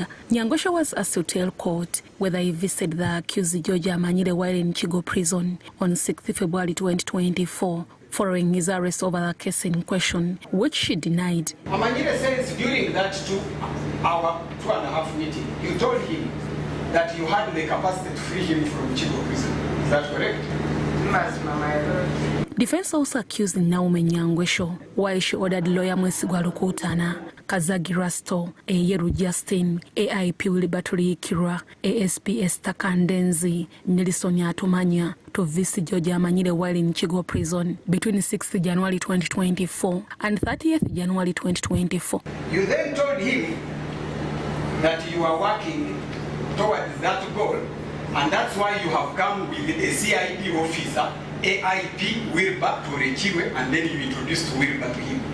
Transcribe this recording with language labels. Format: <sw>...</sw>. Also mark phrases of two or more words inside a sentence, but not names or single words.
<en>Nyangwesho was asked to tell court whether he visited the accused George Amanyire while in Chigo prison on 6 February 2024, following his arrest over the case in question, which she denied. Amanyire says during that 2-hour, 2.5 meeting, you told him that you had the capacity to free him from Chigo prison. Is that correct? Yes, Mama. Defense also accused Naume Nyangwesho while she ordered lawyer Mwesigwa Lukutana, Kazagi Rasto, Eyeru Justin, AIP Willibatuli Ikirwa, ASP Esther Kandenzi, Nelson Yatumanya to visit George Amanyire while in Chigo prison between 6th January 2024 and 30th January 2024. You then told him that you are working towards that goal, and that's why you have come with a CID officer, AIP Wilba to Rechiwe, and then you introduced Wilba to him.</en>